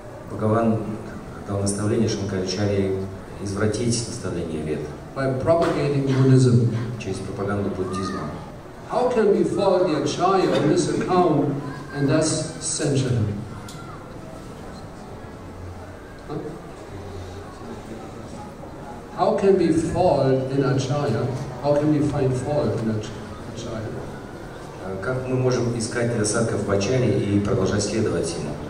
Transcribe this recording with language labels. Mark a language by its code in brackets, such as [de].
[ru] Бхагаван дал наставление Шанкарачарье извратить наставление Вед. [en] By propagating Buddhism. [ru] Через пропаганду буддизма. [en] How can we fault the Acharya on this account and thus censure him? Huh? How can we fault in Acharya? How can we find fault in Acharya? [ru] Как мы можем искать недостатков в Ачарье и продолжать следовать ему?